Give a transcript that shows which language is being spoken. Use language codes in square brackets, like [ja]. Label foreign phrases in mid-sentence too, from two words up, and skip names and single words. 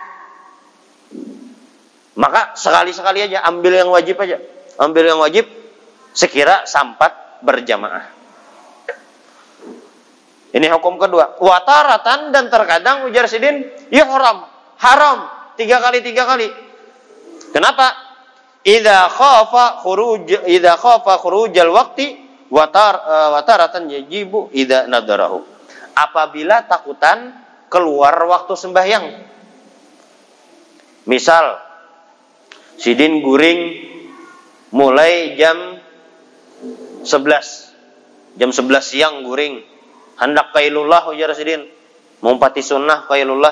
[bjn] Maka sekali-sekali aja, ambil yang wajib aja. Ambil yang wajib sekira sampat berjamaah. Ini hukum kedua. Wataratan, dan terkadang ujar sidin, ya haram 3 kali. Kenapa? [ar] إذا خاف خروج الوقت وتارة يجب إذا نذره. [bjn] Apabila takutan keluar waktu sembahyang. Misal sidin guring mulai jam 11. Jam 11 siang guring. Hendak qailullah ujar sidin. Mumpati sunnah qailullah.